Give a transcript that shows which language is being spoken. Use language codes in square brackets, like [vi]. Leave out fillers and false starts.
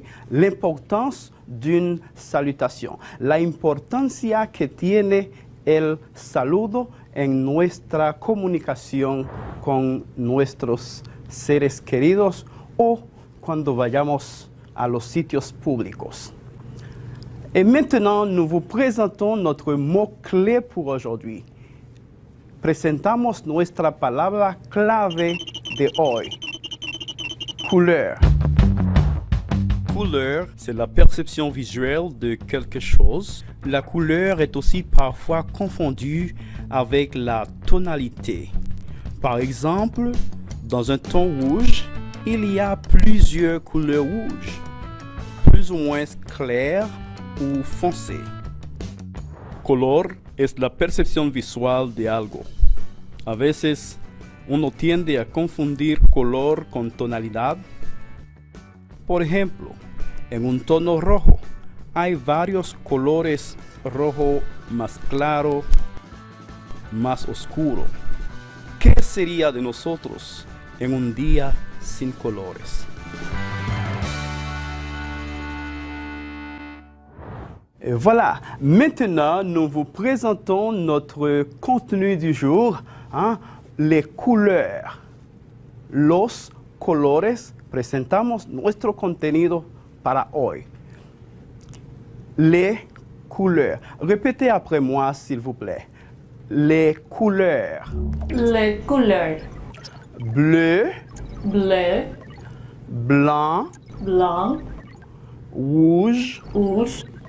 [fr] L'importance d'une salutation, [es] la importancia que tiene el saludo en nuestra comunicación con nuestros seres queridos o cuando vayamos a los sitios públicos. [fr] Et maintenant, nous vous présentons notre mot-clé pour aujourd'hui. [es] Presentamos nuestra palabra clave de hoy. [fr] Couleur. Couleur, c'est la perception visuelle de quelque chose. La couleur est aussi parfois confondue avec la tonalité. Par exemple, dans un ton rouge, il y a plusieurs couleurs rouges, plus ou moins claires ou foncées. [es] Color es la percepción visual de algo. A veces, uno tiende a confundir color con tonalidad. Por ejemplo, en un tono rojo hay varios colores: rojo más claro, más oscuro. ¿Qué sería de nosotros en un día sin colores? [fr] Et voilà, maintenant nous vous présentons notre contenu du jour, hein, les couleurs. [es] Los colores, presentamos nuestro contenido para hoy. [fr] Les couleurs. Répétez après moi, s'il vous plaît. Les couleurs. Les couleurs. Bleu, Bleu, blanc, blanc, rouge, rouge,